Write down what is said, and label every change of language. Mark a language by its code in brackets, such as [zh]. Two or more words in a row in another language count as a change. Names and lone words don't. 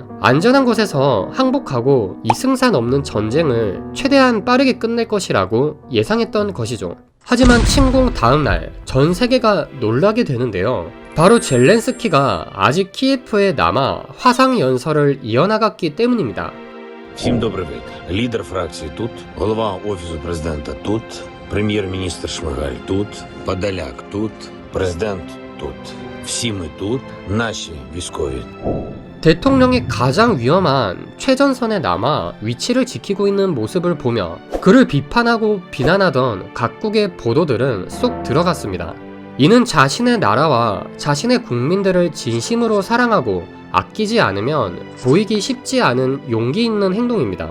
[ko] 안전한 곳에서 항복하고 이승산 없는 전쟁을 최대한 빠르게 끝낼 것이라고 예상했던 것이죠. 하지만 침공 다음날 전 세계가 놀라게 되는데요. 바로 젤렌스키가 아직 키예프에 남아 화상 연설을 이어나갔기 때문입니다. [uk] Всім добрий вечір. Лідер фракції тут, голова Офісу президента тут, прем'єр-міністр Шмигаль тут, Подоляк тут, президент тут. Всі ми тут, наші військові. [ko] 대통령이 가장 위험한 최전선에 남아 위치를 지키고 있는 모습을 보며 그를 비판하고 비난하던 각국의 보도들은 쏙 들어갔습니다. 이는 자신의 나라와 자신의 국민들을 진심으로 사랑하고 아끼지 않으면 보이기 쉽지 않은 용기 있는 행동입니다.